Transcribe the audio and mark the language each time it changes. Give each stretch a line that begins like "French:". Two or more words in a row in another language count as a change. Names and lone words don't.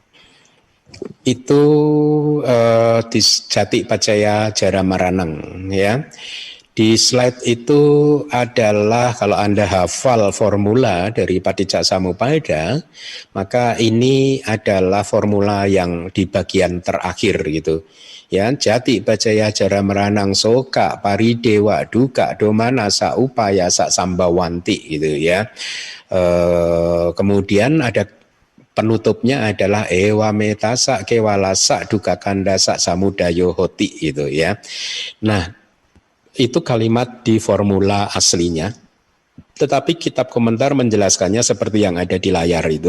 Indonesian: Itu di
Pali: Jati Pacaya Jara Maranang
Indonesian: ya. Di slide itu adalah, kalau Anda hafal formula dari
Pali: Paticca Samuppada,
Indonesian: maka ini adalah formula yang di bagian terakhir gitu. Ya,
Pali: Jati Pacaya Jara Maranang Soka Paridewa Duka Domana Sa Upaya Sa Sambawanti
Indonesian: gitu ya.
Pali: Kemudian ada penutupnya adalah Ewa Metasa Kewalasa Duka Kandasa Samudayo Hoti
Indonesian: gitu ya. Nah, itu kalimat di formula aslinya, tetapi kitab komentar menjelaskannya seperti yang ada di layar itu